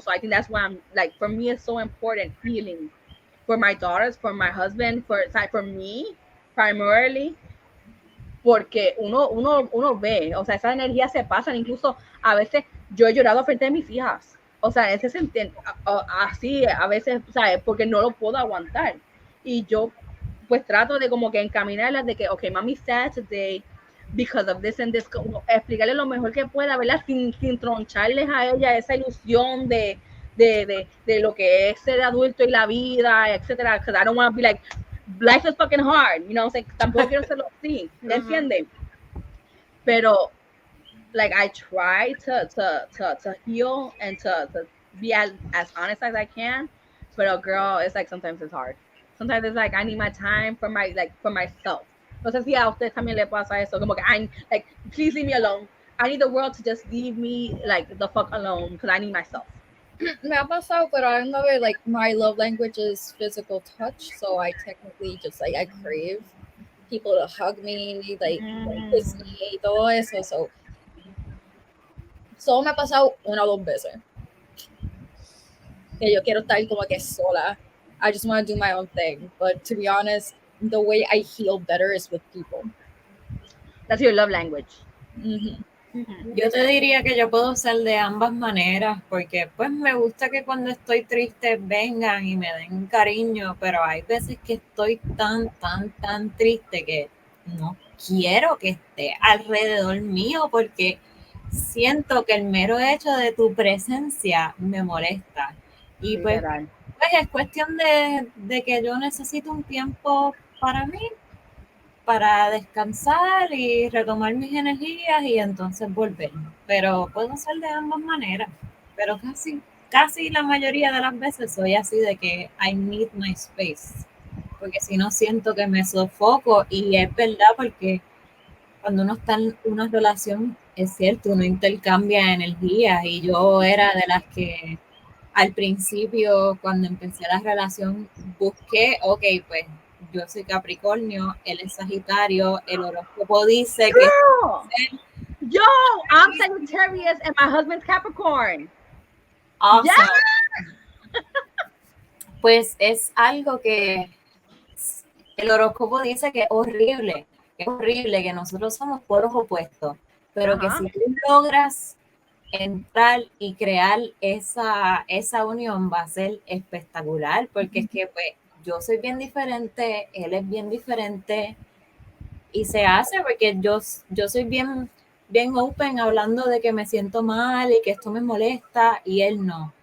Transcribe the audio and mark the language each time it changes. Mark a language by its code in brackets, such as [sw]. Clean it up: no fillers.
[en] So I think that's why I'm like, for me, it's so important healing for my daughters, for my husband, for me primarily, [es] porque uno ve, o sea, esas energías se pasan. Incluso a veces yo he llorado frente de mis hijas, o sea, en ese sentido, así a veces, ¿sabes? Porque no lo puedo aguantar, y yo pues trato de como que encaminarlas de que, okay, mami [en] sad today because of this and this, [es] explicarle lo mejor que pueda, ¿verdad? Sin troncharles a ella esa ilusión de lo que es ser adulto y la vida, etcétera, [en] because I don't want to be like, life is fucking hard, you know, [es] o sea, tampoco quiero hacerlo así, ¿entiendes? [en] Pero, like, I try to heal and to be as honest as I can, but girl, it's like, sometimes it's hard. Sometimes it's like, I need my time for myself. [es] No sé si a ustedes también le pasa eso, como que [en] I'm like, please leave me alone. I need the world to just leave me like the fuck alone because I need myself. [es] Me ha pasado, pero [en] I know it, like, my love language is physical touch, so I technically just like, I crave people to hug me, like kiss me, [es] todo eso. So solo me ha pasado una o dos veces que yo quiero estar como que sola. [en] I just want to do my own thing. But to be honest, the way I heal better is with people. That's your love language. [es] Yo te diría que yo puedo ser de ambas maneras, porque pues me gusta que cuando estoy triste vengan y me den cariño, pero hay veces que estoy tan triste que no quiero que esté alrededor mío porque siento que el mero hecho de tu presencia me molesta. Y pues es cuestión de que yo necesito un tiempo para mí, para descansar y retomar mis energías y entonces volver. Pero puedo ser de ambas maneras, pero casi la mayoría de las veces soy así de que [en] I need my space, [es] porque si no siento que me sofoco y es verdad porque cuando uno está en una relación, es cierto, uno intercambia energías y yo era de las que al principio, cuando empecé la relación, busqué, ok, pues yo soy Capricornio, él es Sagitario, el horóscopo dice que... [en] Yo, I'm Sagittarius and my husband's Capricorn. Awesome. Yeah. [es] Pues es algo que el horóscopo dice que es horrible, que nosotros somos polos opuestos, pero que si tú logras entrar y crear esa unión va a ser espectacular, porque es que pues yo soy bien diferente, él es bien diferente y se hace porque yo soy bien open hablando de que me siento mal y que esto me molesta y él no.